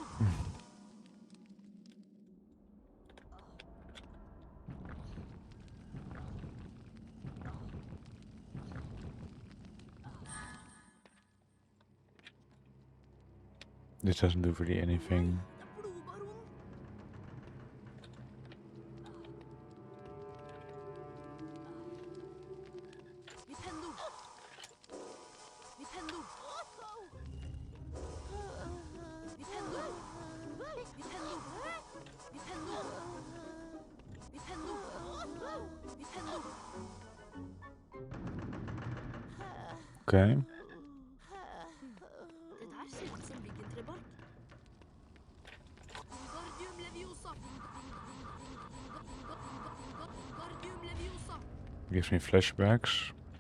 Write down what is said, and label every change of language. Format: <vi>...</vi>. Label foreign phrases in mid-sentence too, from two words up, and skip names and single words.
<en>This doesn't do really anything. Blodbaron. Nintendo. Nintendo. Nintendo. Nintendo. Nintendo. Nintendo. Nintendo. Okay.</en> <no>Det der ser ut som liggetrebark.</no> <en>Wingardium Leviosa. Wingardium Leviosa. Gives me flashbacks.</en>